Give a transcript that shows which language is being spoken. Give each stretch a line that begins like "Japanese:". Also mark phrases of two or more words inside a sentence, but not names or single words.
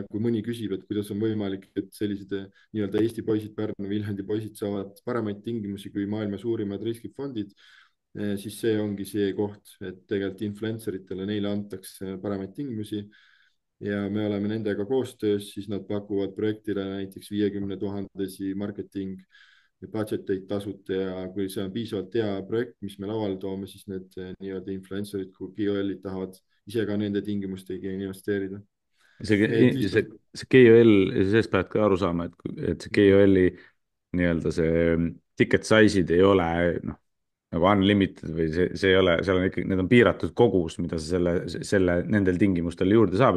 Estonian: Kui mõni küsib, et kuidas on võimalik, et sellised nii-öelda Eesti poisid, Pärnu, Viljandi poisid saavad paremaid tingimusi kui maailma suurimad riskifondid, siis see ongi see koht, et tegelikult influencer itele, neile antakse paremaid tingimusi ja me oleme nendega koostöös, siis nad pakuvad projektile näiteks 50 000
English: marketing budget
Estonian: eid tasuta ja kui see on piisavalt hea projekt, mis me lauale toome, siis need nii-öelda influencer'id kui KOL-id tahavad ise ka nende tingimustega investeerida. et lihtsalt see KOL, sellest pead ka aru saama, et see KOL-i nii-öelda see
English: ticket size'id
Estonian: ei ole noh, nagu unlimited või see ei ole, seal on ikkagi, need on piiratud kogus, mida sa nendel tingimustel juurde saab.